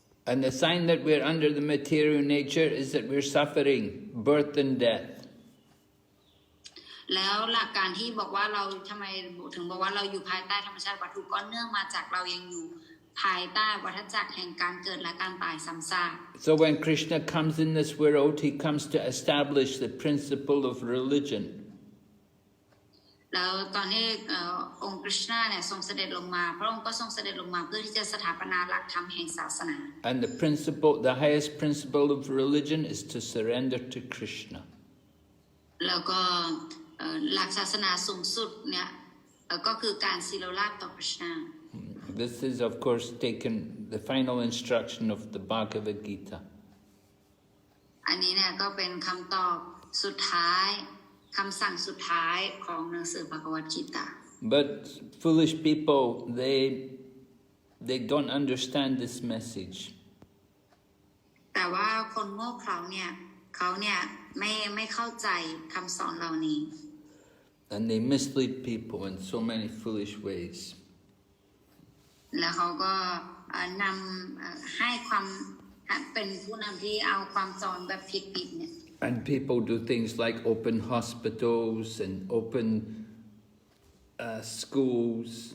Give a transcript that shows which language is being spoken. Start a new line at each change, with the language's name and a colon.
English: And the sign that we're under the material nature is that we're suffering birth and death.
Thai: แล้วหลักการที่บอกว่าเราทำไมถึงบอกว่าเราอยู่ภายใต้ธรรมชาติวัตถุก็เนื่องมาจากเรายังอยู่ภายใต้วัฏจักรแห่งการเกิดและการตายซ้ำซาก
English: So when Krishna comes in this world, he comes to establish the principle of religion.
Thai: แล้วตอนที่องค์กฤษณะเนี่ยทรงเสด็จลงมาพระองค์ก็ทรงเสด็จลงมาเพื่อที่จะสถาปนาหลักธรรมแห่งศาสนา
English: And the highest principle of religion is to surrender to Krishna.
Thai: แล้วก็หลักศาสนาสูงสุดเนี่ยก็คือการศิโรราบต่อพระเจ้า
English: This is, of course, taken the final instruction of the Bhagavad Gita.
Thai: อันนี้เนี่ยก็เป็นคำตอบสุดท้ายคำสั่งสุดท้ายของหนังสือภควตกีตา
English: But foolish people, they don't understand this message.
Thai: แต่ว่าคนโง่เขลาเนี่ยเขาเนี่ยไม่เข้าใจคำสอนเหล่านี้
English: And they mislead people in so many foolish ways.
Thai: แล้วเขาก็นำให้ความเป็นผู้นำที่เอาความสอนแบบผิดๆเนี่ย
English: And people do things like open hospitals and open schools.